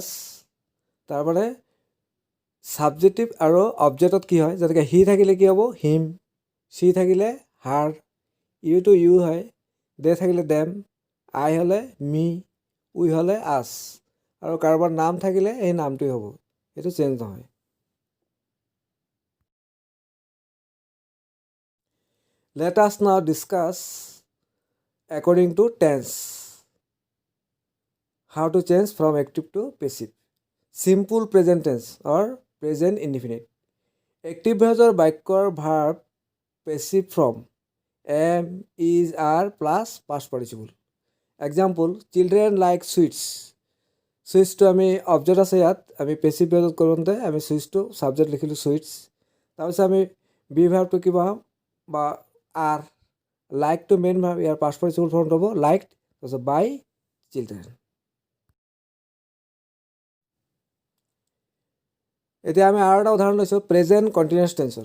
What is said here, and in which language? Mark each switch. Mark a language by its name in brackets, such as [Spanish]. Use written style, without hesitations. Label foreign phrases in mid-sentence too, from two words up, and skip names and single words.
[Assamese] তাৰমানে ছাবজেক্টিভ আৰু অবজেক্টত কি হয়, যেনেকৈ হি থাকিলে কি হ'ব, হিম, চি থাকিলে হাৰ, ইউটো ইউ হয়, দে থাকিলে দেম, আই হ'লে মি, উই হ'লে আছ, আৰু কাৰোবাৰ নাম থাকিলে এই নামটোৱে হ'ব, সেইটো চেঞ্জ নহয়। [English] let us now discuss according to tense. How to change from active to passive. Simple present tense or present indefinite. [Assamese] Active ভইচৰ বাক্যৰ ভাৰ্ব [English] passive form am, is, are plus past participle. Example, children like sweets. [Assamese] সুইটছটো আমি অবজেক্ট আছে, ইয়াত আমি [English] passive voice [Assamese] কৰোঁতে আমি সুইটছটো ছাবজেক্ট লিখিলোঁ সুইটছ। তাৰপিছত আমি [English] be verb [Assamese] কি বহাম বা আৰ, লাইকটো [English] main verb, [Assamese] ইয়াৰ [English] past participle form [Assamese] হ'ব লাইকড, তাৰপিছত [English] by children. [Assamese] এতিয়া আমি আৰু এটা উদাহৰণ লৈছোঁ, [English] present continuous tense.